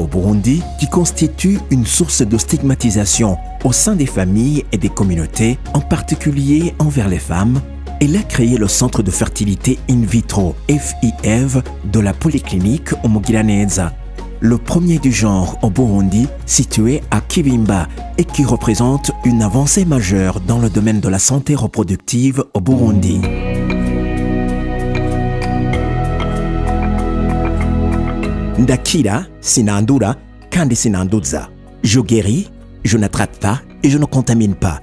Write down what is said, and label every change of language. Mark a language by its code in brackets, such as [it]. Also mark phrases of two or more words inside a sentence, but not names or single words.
[fr] Burundi, qui constitue une source de stigmatisation au sein des familles et des communautés, en particulier envers les femmes, elle a créé le centre de fertilité in vitro FIV de la polyclinique Umugiraneza, le premier du genre au Burundi, situé à Kibimba et qui représente une avancée majeure dans le domaine de la santé reproductive au Burundi. [rn] Ndakira, sinandura, kandi sinanduza. [fr] Je guéris, je n'attrape pas et je ne contamine pas.